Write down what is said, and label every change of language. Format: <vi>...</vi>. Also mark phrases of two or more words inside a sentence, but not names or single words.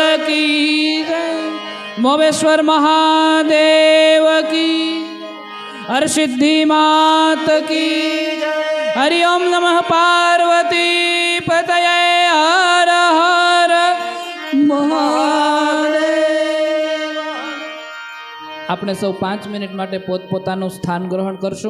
<hi>की जय मोवेश्वर महादेव की हरसिद्धि मात की हरिओम नमः पार्वती पतये हर हर મહાદેવ.</hi> <gu>આપણે સૌ 5 મિનિટ માટે પોતપોતાનું સ્થાન ગ્રહણ કરશું.</gu>